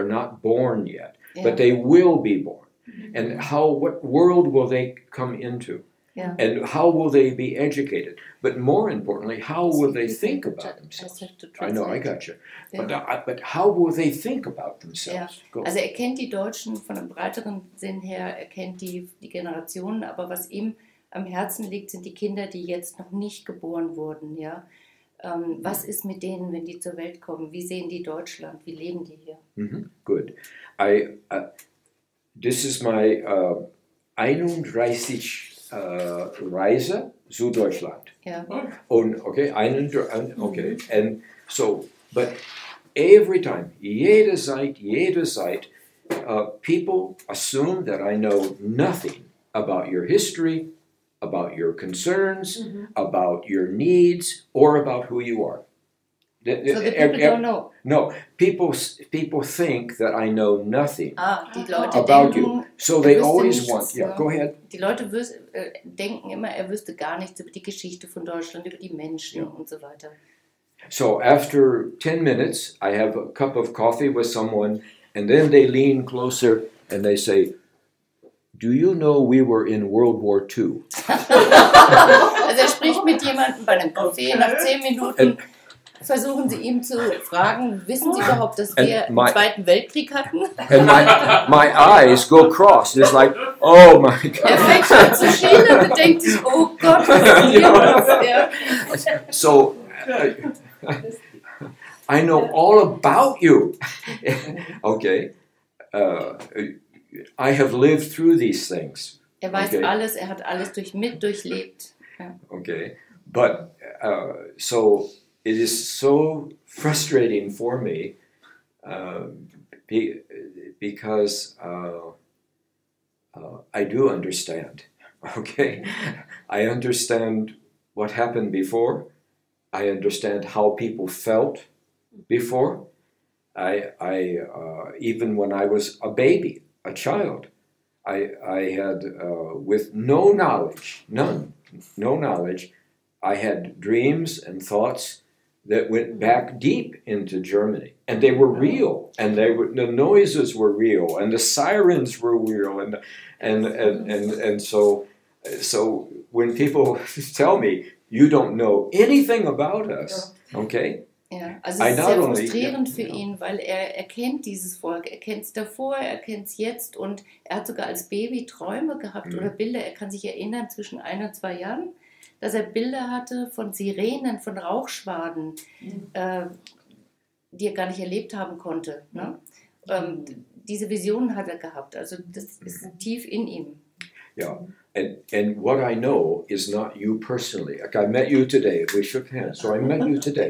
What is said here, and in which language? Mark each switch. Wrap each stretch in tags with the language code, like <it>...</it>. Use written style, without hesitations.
<en>They're not born yet, but they will be born. And what world will they come into? Yeah. And how will they be educated? But more importantly, how will they think about themselves? I know, I got you. Yeah. But how will they think about themselves?</en> <de>Ja. Also er kennt die Deutschen von einem breiteren Sinn her, er kennt die Generationen, aber was ihm am Herzen liegt, sind die Kinder, die jetzt noch nicht geboren wurden. Ja? Was ist mit denen, wenn die zur Welt kommen? Wie sehen die Deutschland? Wie leben die hier?</de> <en>Good. This is my 31</en> <de>Reise zu Deutschland. Ja.</de> <en>Und okay, and so, but every time,</en> <de>jede Zeit,</de> <en>people assume that I know nothing about your history, about your concerns, about your needs, or about who you are. So the people don't know. No, people think that I know nothing</en> <de>Die Leute</de> <en>about</en> <de>denken,</de> <en>you. So they always</en> <de>nichts,</de> <en>want. Yeah,</en> <de>ne?</de> <en>go ahead.</en> <de>Die Leute denken immer, er wüsste gar nichts über die Geschichte von Deutschland, über die Menschen und so weiter.</de> <en>So after 10 minutes, I have a cup of coffee with someone, and then they lean closer and they say, "Do you know we were in World War II?"</en> <de>Also er spricht mit jemandem bei einem Kaffee, nach 10 Minuten versuchen sie ihm zu fragen, wissen Sie überhaupt, dass wir den Zweiten Weltkrieg hatten?</de> <en>And my eyes go cross. It's like, oh my God.</en> <de>Er fängt an zu schielen und denkt sich, oh Gott, was ist hier?</de> <en>So, I know all about you. Okay. I have lived through these things.</en> <de>Er weiß alles, er hat alles durchlebt. Ja.</de> <en>Okay. But, so, it is so frustrating for me because I do understand, okay? I understand what happened before. I understand how people felt before. I even when I was a baby, a child, I had, with no knowledge, no knowledge, I had dreams and thoughts that went back deep into Germany, and they were real, and the noises were real, and the sirens were real, and so when people tell me you don't know anything about us, okay?</en> <de>Ja, also es ist sehr frustrierend für ihn, weil er kennt dieses Volk, er kennt es davor, er kennt es jetzt und er hat sogar als Baby Träume gehabt oder Bilder, er kann sich erinnern zwischen 1 und 2 Jahren, dass er Bilder hatte von Sirenen, von Rauchschwaden, die er gar nicht erlebt haben konnte. Ne? Diese Visionen hat er gehabt, also das ist tief in ihm.</de> <en>Yeah, and what I know is not you personally. Like I met you today, we shook hands, so I met you today.</en>